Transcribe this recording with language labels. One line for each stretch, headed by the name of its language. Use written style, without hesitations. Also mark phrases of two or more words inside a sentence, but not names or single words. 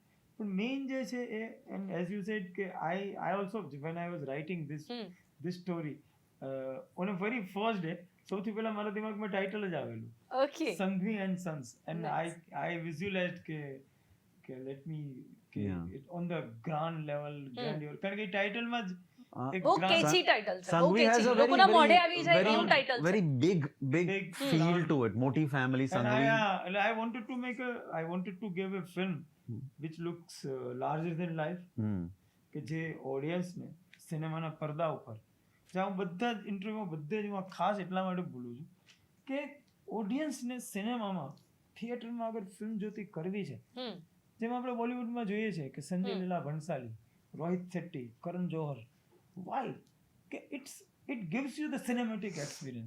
Gujarati: પણ મેઇન જે છે એ,
English: and as you said કે I also when I was writing this story on a very first day,
Gujarati: સૌથી પહેલા મારા દિમાગમાં ટાઇટલ જ આવેલું, ઓકે, સંઘવી એન્ડ સન્સ.
English: and I visualized કે let me on the grand level, grandeur,
Gujarati: કારણ કે ટાઇટલમાં જ બહુ
English: catchy title
Gujarati: છે, બહુ
English: Sanghvi has
Gujarati: કેચી,
English: a
Gujarati: લોકોના મોઢે આવી જાય એવું ટાઇટલ છે.
English: very big feel to it.
Gujarati: મોટી ફેમિલી સંઘવી.
English: I wanted to give a film which looks larger than life,
Gujarati: કે જે ઓડિયન્સને સિનેમાના પડદા ઉપર, જ્યાં હું બધા જ ઇન્ટરવ્યુમાં બધે જ હું ખાસ એટલા માટે બોલું છું કે ઓડિયન્સને સિનેમામાં, થિયેટરમાં અગર ફિલ્મ જોતી કરવી છે, જેમ આપણે બોલિવૂડમાં જોઈએ છે કે સંજય લીલા ભણસાલી, રોહિત શેટ્ટી, કરણ જોહર, વાય કે
English: it gives you the cinematic experience.